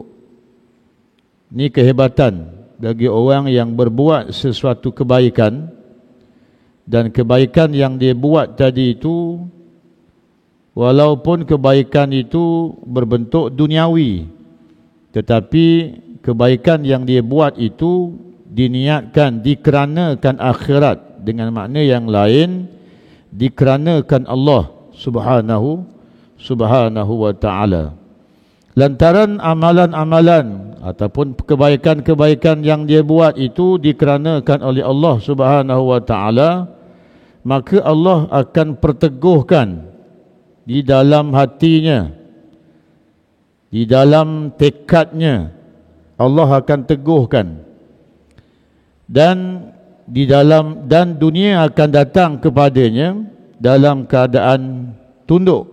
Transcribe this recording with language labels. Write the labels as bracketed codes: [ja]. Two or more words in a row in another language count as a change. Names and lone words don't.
[ms] Ini kehebatan bagi orang yang berbuat sesuatu kebaikan, dan kebaikan yang dia buat tadi itu, walaupun kebaikan itu berbentuk duniawi, tetapi kebaikan yang dia buat itu diniatkan, dikeranakan akhirat, dengan makna yang lain, dikeranakan Allah [ar] subhanahu wa ta'ala. [ms] Lantaran amalan-amalan ataupun kebaikan-kebaikan yang dia buat itu dikeranakan oleh Allah [ar] subhanahu wa ta'ala, [ms] maka Allah akan perteguhkan di dalam hatinya, di dalam tekadnya, Allah akan teguhkan, dan di dalam, dan dunia akan datang kepadanya dalam keadaan tunduk.